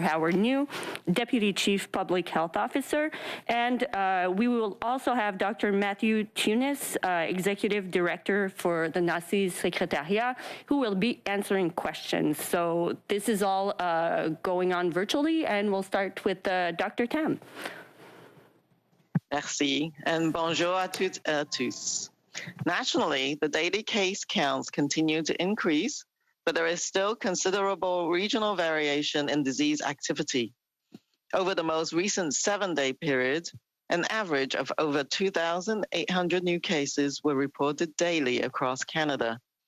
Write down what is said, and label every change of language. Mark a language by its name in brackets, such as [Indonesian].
[English] Howard New, Deputy Chief Public Health Officer, and we will also have Dr. Matthew Tunis, Executive Director for the NACI Secretariat, who will be answering questions. So this is all going on virtually, and we'll start with Dr. Tam. [French] Merci, and bonjour à toutes et à tous. [English] Nationally, the daily case counts continue to increase, but there is still considerable regional variation in disease activity. Over the most recent 7-day period, an average of over 2,800 new cases were reported daily across Canada.